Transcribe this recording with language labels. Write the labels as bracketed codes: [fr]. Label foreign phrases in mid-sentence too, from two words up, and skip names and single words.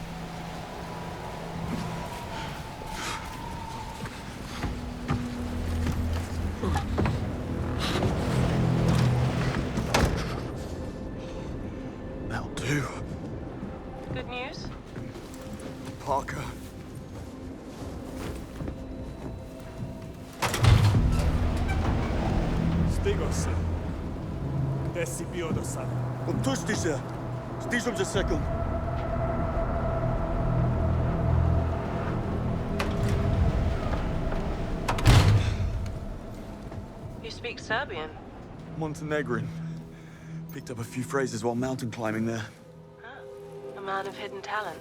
[en] That'll do. Good news? Parker. Stigos. [sr] Де си бил до сега? Отпусти се! Стижам за секунд. [en] You speak Serbian. Montenegrin. Picked up a few phrases while mountain climbing there. A man of hidden talents.